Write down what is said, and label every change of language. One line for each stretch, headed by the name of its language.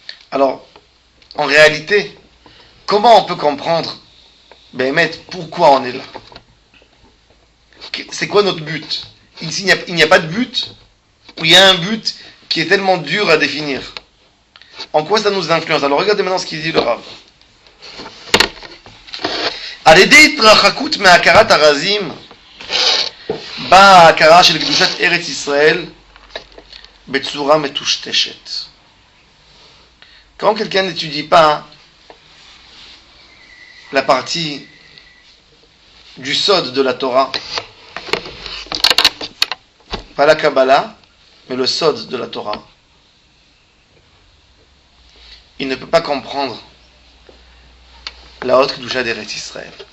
French: Alors, en réalité, comment on peut comprendre, pourquoi on est là? C'est quoi notre but? Ici, il n'y a pas de but, ou il y a un but qui est tellement dur à définir. En quoi ça nous influence? Alors regardez maintenant ce qu'il dit le Rav.
Hebrew: על ידי התרחקות מהכרת הרזים באה ההכרה של קדושת ארץ ישראל בצורה מטושטשת.
French: Quand quelqu'un n'étudie pas la partie du sod de la Torah, pas la Kabbalah, mais le sod de la Torah, il ne peut pas comprendre la haute Kedusha d'Eretz Israël.